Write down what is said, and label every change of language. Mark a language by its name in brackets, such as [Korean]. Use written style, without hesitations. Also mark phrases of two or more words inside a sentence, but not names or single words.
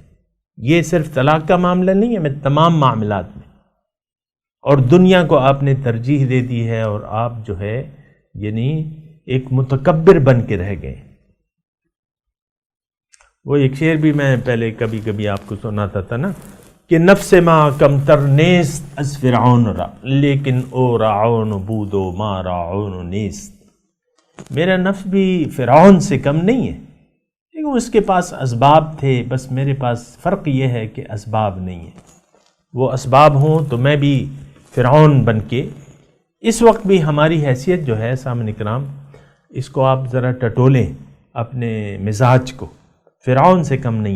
[Urdu] یہ صرف طلاق کا معاملہ نہیں ہے، میں تمام معاملات میں، اور دنیا کو آپ نے ترجیح دے دی ہے، اور آپ جو ہے یعنی ایک متکبر بن کے رہ گئے۔ وہ ایک شعر بھی میں پہلے کبھی کبھی آپ کو سناتا تھا نا کہ [Persian] نفس ما کم تر نیست از فرعون را لیکن او راعون بود و ما راعون نیست، [Urdu] میرا نفس بھی فرعون سے کم نہیں ہے، لیکن اس کے پاس اسباب تھے، بس میرے پاس فرق یہ ہے کہ اسباب نہیں ہے۔ وہ اسباب ہوں تو میں بھی فرعون بن کے، اس وقت بھی ہماری حیثیت جو ہے سامعین کرام، اس کو آپ ذرا ٹٹولیں اپنے مزاج کو، فرعون سے کم نہیں۔